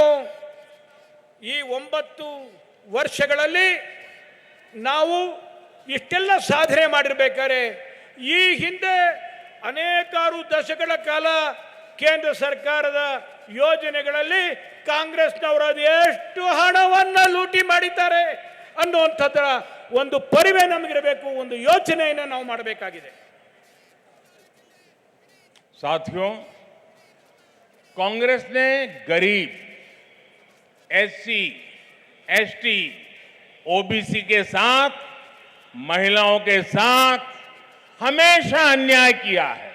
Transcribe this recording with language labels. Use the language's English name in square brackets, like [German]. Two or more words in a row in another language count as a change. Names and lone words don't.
[Kannada] ಈ 9 ವರ್ಷಗಳಲ್ಲಿ ನಾವು ಇಷ್ಟೆಲ್ಲ ಸಾಧನೆ ಮಾಡಿರ್ಬೇಕಾದ್ರೆ ಈ ಹಿಂದೆ ಅನೇಕಾರು ದಶಕಗಳ ಕಾಲ ಕೇಂದ್ರ ಸರ್ಕಾರದ ಯೋಜನೆಗಳಲ್ಲಿ ಕಾಂಗ್ರೆಸ್ನವರು ಎಷ್ಟು ಹಣವನ್ನು ಲೂಟಿ ಮಾಡಿದ್ದಾರೆ ಅನ್ನುವಂಥದ್ದರ ಒಂದು ಪರಿವೆ ನಮಗಿರಬೇಕು, ಒಂದು ಯೋಚನೆಯನ್ನು ನಾವು ಮಾಡಬೇಕಾಗಿದೆ. [Hindi] साथियों, कांग्रेस ने गरीब, एससी, एसटी, ओबीसी के साथ, महिलाओं के साथ हमेशा अन्याय किया है।